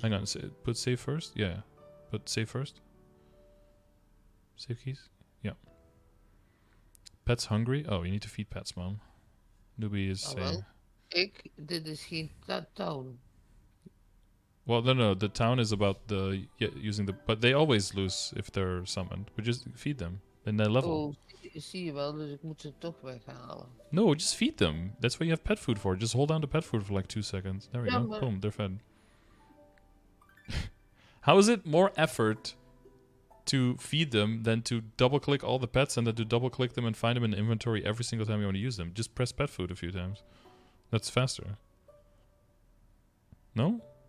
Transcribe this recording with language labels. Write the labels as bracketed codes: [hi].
[en] Hang on, put save first? Yeah. Put save first. Save keys? Yeah. Pets hungry? Oh, you need to feed pets, Mom. Newbie is saying... [nl] Dit is geen town. [en] Well, no, the town is about the using the... But they always lose if they're summoned. We just feed them. And they level. [nl] Oh, zie je wel, dus ik moet ze toch weghalen. [en] No, just feed them. That's what you have pet food for. Just hold down to pet food for like 2 seconds. There we go. Boom, they're fed. How is it more effort to feed them than to double-click all the pets and then to double-click them and find them in the inventory every single time you want to use them? Just press pet food a few times. That's faster. No?